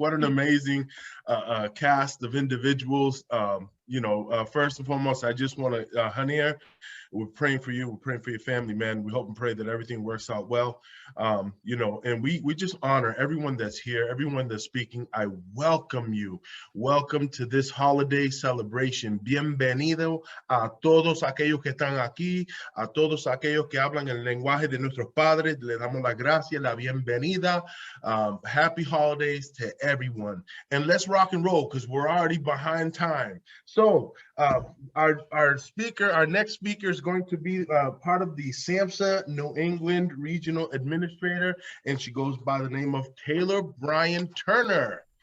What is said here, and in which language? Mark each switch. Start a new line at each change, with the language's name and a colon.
English: What an amazing cast of individuals. You know, first and foremost, I just want to, Hanir, we're praying for you. We're praying for your family, man. We hope and pray that everything works out well. You know, and we just honor everyone that's here, everyone that's speaking. I welcome you. Welcome to this holiday celebration.
Spanish: Bienvenido a todos aquellos que están aquí, a todos aquellos que hablan el lenguaje de nuestros padres. Le damos la gracia, la bienvenida.
English: Happy holidays to everyone. And let's rock and roll because we're already behind time. So our speaker, our next speaker is going to be part of the SAMHSA New England Regional Administrator, and she goes by the name of Taylor Bryan Turner.